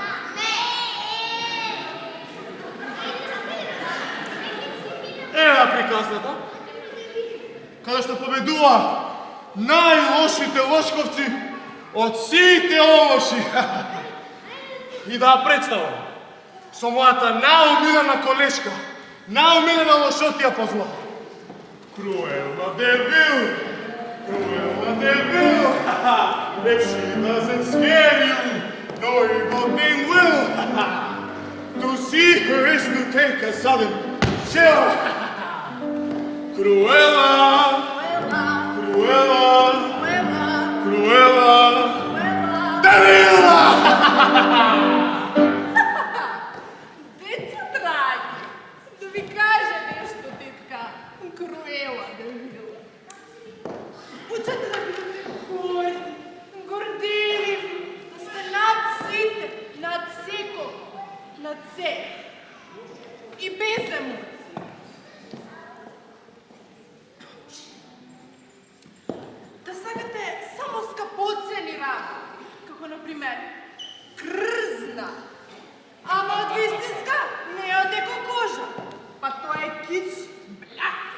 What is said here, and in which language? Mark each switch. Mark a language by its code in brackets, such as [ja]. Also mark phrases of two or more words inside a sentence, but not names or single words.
[mk] Ева приказната, каде што победува најлошите лошковци од сите олоши. И да ја представам со мојата наумилена колешка, наумилена лошотија по зло. [en] Cruella de Vil, Cruella de Vil, if she doesn't scare you, no evil thing will. To see her is to take a sudden chill. Cruella, Cruella, Cruella de Vil! [mk] Деца драги, да ви кажа нешто, детка. Cruella de Vil. Учете да бидете горди, горделиви, да сте над сите, над секој, над се. И без емоции. Да сакате само скапоцени работи, како например крзна, ама од вистинска не е од еко кожа, па тоа е кич, бля.